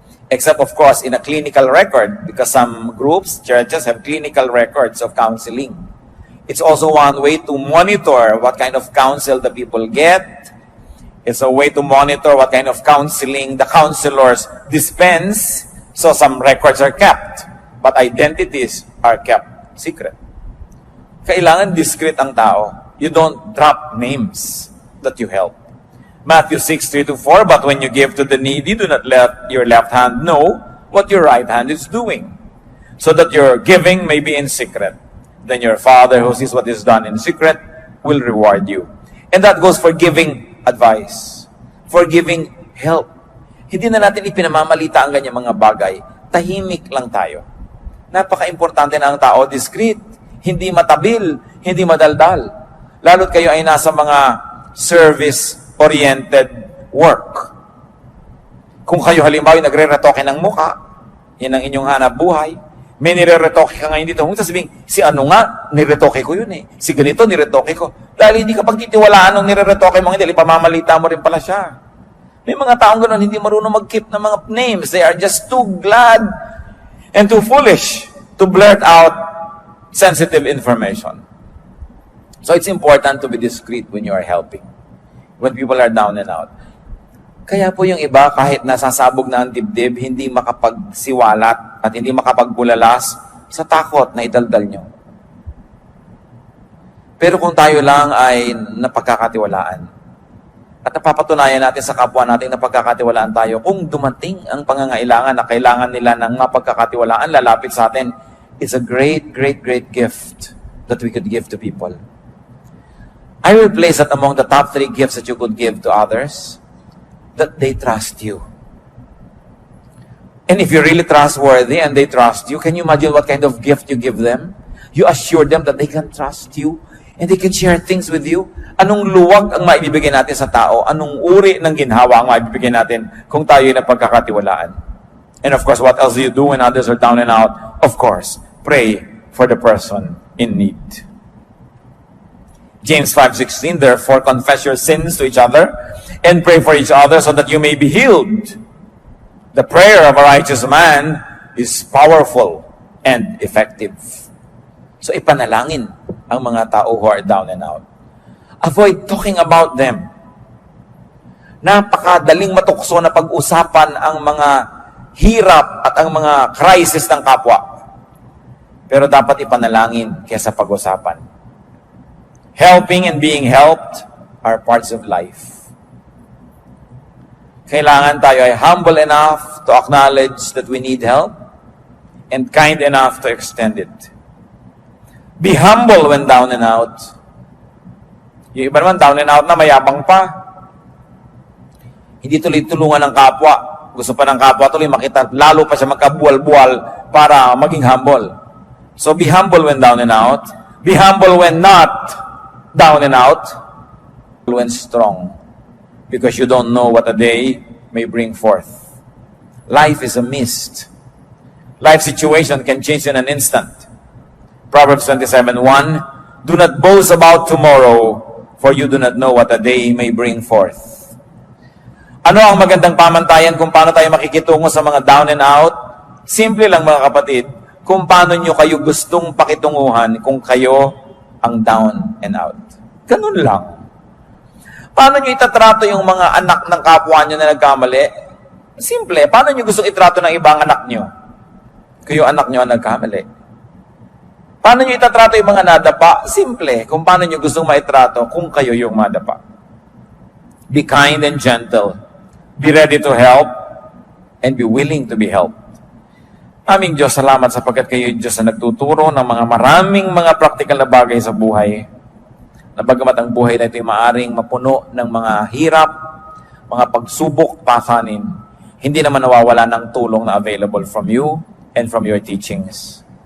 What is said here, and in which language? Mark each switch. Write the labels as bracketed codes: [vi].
[en] Except, of course, in a clinical record, because some groups, churches, have clinical records of counseling. It's also one way to monitor what kind of counsel the people get. It's a way to monitor what kind of counseling the counselors dispense. So some records are kept, but identities are kept secret. [tl] Kailangan discreet ang tao. [en] You don't drop names that you help. Matthew 6:3-4, but when you give to the needy, do not let your left hand know what your right hand is doing, so that your giving may be in secret. Then your Father who sees what is done in secret will reward you. And that goes for giving advice, for giving help. [tl] Hindi na natin ipinamamalita ang ganyang mga bagay. Tahimik lang tayo. Napaka-importante na ang tao, discreet, hindi matabil, hindi madaldal. Lalo't kayo ay nasa mga service-oriented work. Kung kayo halimbawa ay nagre-retoke ng muka, yan ang inyong hanap buhay, may nire-retoke ka ngayon dito, kung sasabihin, si ano nga, nire-retoke ko yun eh. Si ganito, nire-retoke ko. Dahil hindi ka pagtitiwalaan ng nire-retoke mo, hindi, pamamalita mo rin pala siya. May mga taong ganoon, hindi marunong mag-keep ng mga names. [en] They are just too glad and too foolish to blurt out sensitive information. So it's important to be discreet when you are helping, when people are down and out. [tl] Kaya po yung iba, kahit nasasabog na ang dibdib, hindi makapagsiwalat at hindi makapagbulalas sa takot na idaldal nyo. Pero kung tayo lang ay napagkakatiwalaan at napapatunayan natin sa kapwa natin na pagkakatiwalaan tayo, kung dumating ang pangangailangan na kailangan nila ng mapagkakatiwalaan, lalapit sa atin, it's a great, great, great gift that we could give to people. [en] I will place that among the top 3 gifts that you could give to others, that they trust you. And if you're really trustworthy and they trust you, can you imagine what kind of gift you give them? You assure them that they can trust you and they can share things with you. [tl] Anong luwag ang maibibigay natin sa tao? Anong uri ng ginhawa ang maibibigay natin kung tayo ay napagkakatiwalaan? [en] And of course, what else do you do when others are down and out? Of course, pray for the person in need. James 5:16, therefore confess your sins to each other and pray for each other so that you may be healed. The prayer of a righteous man is powerful and effective. [tl] So ipanalangin ang mga tao who are down and out. [en] Avoid talking about them. [tl] Napakadaling matukso na pag-usapan ang mga hirap at ang mga crisis ng kapwa. Pero dapat ipanalangin kaysa pag-usapan. [en] Helping and being helped are parts of life. Kailangan tayo ay humble enough to acknowledge that we need help and kind enough to extend it. Be humble when down and out. [tl] Yung iba naman, down and out na, mayabang pa. Hindi tuloy tulungan ng kapwa. Gusto pa ng kapwa tuloy makita, lalo pa siya magkabual-bual para maging humble. [en] So be humble when down and out. Be humble when not down and out, when strong, because you don't know what a day may bring forth. Life is a mist. Life situation can change in an instant. Proverbs 27:1, do not boast about tomorrow, for you do not know what a day may bring forth. [tl] Ano ang magandang pamantayan kung paano tayo makikitungo sa mga down and out? Simple lang mga kapatid, kung paano nyo kayo gustong pakitunguhan kung kayo ang down and out. Ganun lang. Paano nyo itatrato yung mga anak ng kapwa nyo na nagkamali? Simple. Paano nyo gustong itrato ng ibang anak nyo? Kayo anak nyo ang nagkamali. Paano nyo itatrato yung mga nadapa? Simple. Kung paano nyo gustong maitrato kung kayo yung madapa. [en] Be kind and gentle. Be ready to help and be willing to be helped. [tl] Aming Diyos, salamat sapagkat kayo Diyos na nagtuturo ng mga maraming mga praktikal na bagay sa buhay. Na bagamat ang buhay na ito ay maaring mapuno ng mga hirap, mga pagsubok, pasanin, hindi naman nawawala ng tulong na available from you and from your teachings.